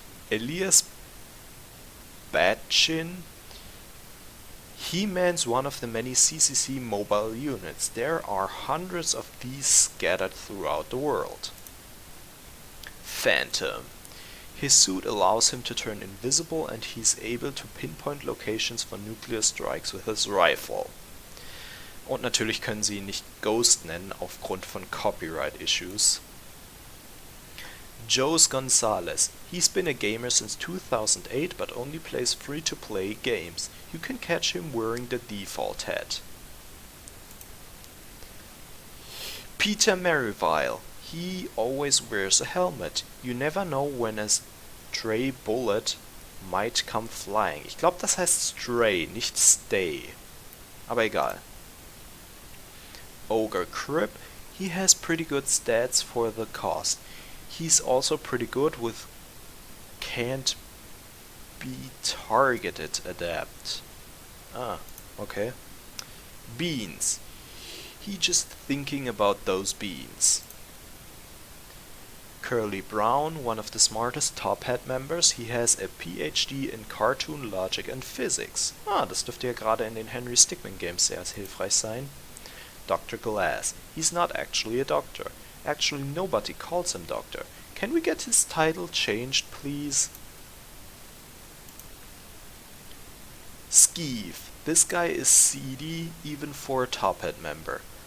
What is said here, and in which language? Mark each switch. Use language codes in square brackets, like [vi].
[en] Elias Batchin. He-Man's one of the many CCC mobile units. There are hundreds of these scattered throughout the world. Phantom. His suit allows him to turn invisible and he's able to pinpoint locations for nuclear strikes with his rifle. [de] Und natürlich können sie ihn nicht Ghost nennen aufgrund von [en] Copyright Issues. Joe's Gonzalez. He's been a gamer since 2008 but only plays free-to-play games. You can catch him wearing the default hat. Peter Merivale. He always wears a helmet. You never know when a stray bullet might come flying. [de] Ich glaube, das heißt stray, nicht stay. Aber egal. Ogre Crib. [en] He has pretty good stats for the cost. He's also pretty good with can't be targeted adapt. Ah, okay. Beans. He just thinking about those beans. Curly Brown, one of the smartest Top Hat members. He has a PhD in Cartoon Logic and Physics. [de] Ah, das dürfte ja gerade in den Henry Stickmin Games sehr hilfreich sein. [en] Dr. Glass. He's not actually a doctor. Actually, nobody calls him doctor. Can we get his title changed, please? Skeeve. This guy is seedy, even for a Top Hat member.